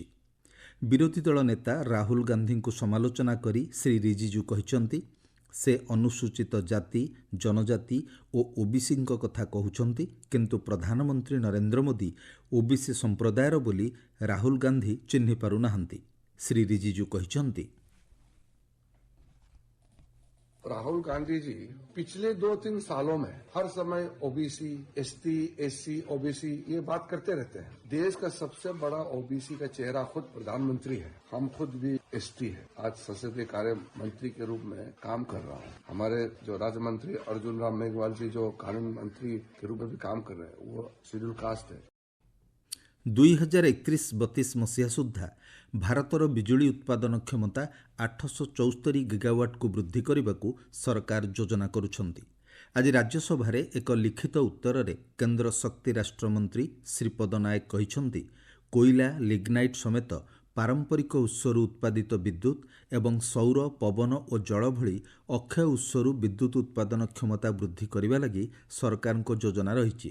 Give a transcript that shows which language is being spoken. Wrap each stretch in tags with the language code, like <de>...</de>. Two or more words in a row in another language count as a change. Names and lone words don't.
<or>ବିରୋଧୀ ଦଳ ନେତା ରାହୁଲ ଗାନ୍ଧୀଙ୍କୁ ସମାଲୋଚନା କରି ଶ୍ରୀ ରିଜିଜୁ କହିଛନ୍ତି, ସେ ଅନୁସୂଚିତ ଜାତି, ଜନଜାତି ଓ ଓବିସିଙ୍କ କଥା କହୁଛନ୍ତି, କିନ୍ତୁ ପ୍ରଧାନମନ୍ତ୍ରୀ ନରେନ୍ଦ୍ର ମୋଦି ଓବିସି ସମ୍ପ୍ରଦାୟର ବୋଲି ରାହୁଲ ଗାନ୍ଧୀ ଚିହ୍ନି ପାରୁନାହାନ୍ତି। ଶ୍ରୀ ରିଜିଜୁ କହିଛନ୍ତି,</or> <hi>राहुल गांधी जी पिछले 2-3 सालों में हर समय ओबीसी, एसटी, एससी, ओबीसी ये बात करते रहते हैं। देश का सबसे बड़ा ओबीसी का चेहरा खुद प्रधानमंत्री है। हम खुद भी एसटी है। आज संसदीय कार्य मंत्री के रूप में काम कर रहा हूँ। हमारे जो राज्य मंत्री अर्जुन राम मेघवाल जी जो कानून मंत्री के रूप में भी काम कर रहे हैं, वो शेड्यूल कास्ट है।</hi> <or>2031-32 ମସିହା ସୁଦ୍ଧା ଭାରତର ବିଜୁଳି ଉତ୍ପାଦନ କ୍ଷମତା 874 ଗିଗାୱାଟକୁ ବୃଦ୍ଧି କରିବାକୁ ସରକାର ଯୋଜନା କରୁଛନ୍ତି। ଆଜି ରାଜ୍ୟସଭାରେ ଏକ ଲିଖିତ ଉତ୍ତରରେ କେନ୍ଦ୍ର ଶକ୍ତି ରାଷ୍ଟ୍ରମନ୍ତ୍ରୀ ଶ୍ରୀପଦ ନାୟକ କହିଛନ୍ତି, କୋଇଲା, ଲିଗ୍ନାଇଟ୍ ସମେତ ପାରମ୍ପରିକ ଉତ୍ସରୁ ଉତ୍ପାଦିତ ବିଦ୍ୟୁତ୍ ଏବଂ ସୌର, ପବନ ଓ ଜଳ ଭଳି ଅକ୍ଷୟ ଉତ୍ସରୁ ବିଦ୍ୟୁତ୍ ଉତ୍ପାଦନ କ୍ଷମତା ବୃଦ୍ଧି କରିବା ଲାଗି ସରକାରଙ୍କ ଯୋଜନା ରହିଛି।</or>